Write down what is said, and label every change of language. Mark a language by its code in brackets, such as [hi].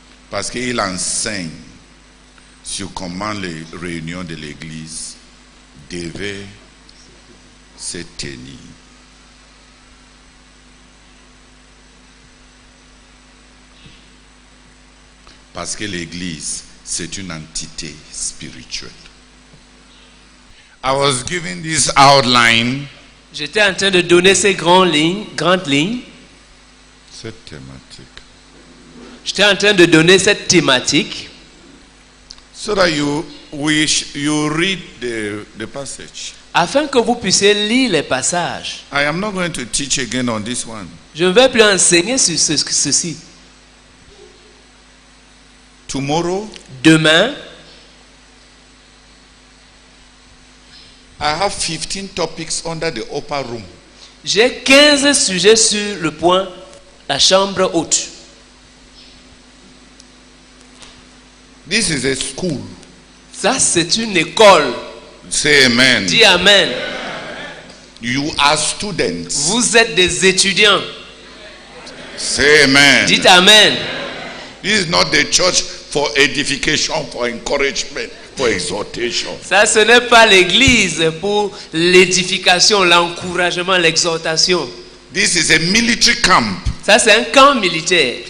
[fr] Parce qu'il enseigne sur comment les réunions de l'église devaient se tenir. Parce que l'église, c'est une entité spirituelle. [en] I was giving this outline. [fr] J'étais en train de donner ces grandes lignes. Cette thématique. J'étais en train de donner cette thématique. [en] So that you read the passage. [fr] Afin que vous puissiez lire les passages. [en] I am not going to teach again on this one. [fr] Je ne vais plus enseigner sur ceci. [en] Tomorrow, [fr] demain, [en] I have 15 topics under the upper room. [fr] J'ai 15 sujets sur le point, la chambre haute. [en] This is a school. [fr] Ça, c'est une école. [en] Say amen. [fr] Dis amen. [en] You are students. [fr] Vous êtes des étudiants. [en] Say amen. [fr] Dites amen. [en] This is not the church for edification, for encouragement, for exhortation. [fr] Ça, ce n'est pas l'église pour l'édification, l'encouragement, l'exhortation. [en] This is a military camp, [fr] Ça, c'est un camp militaire,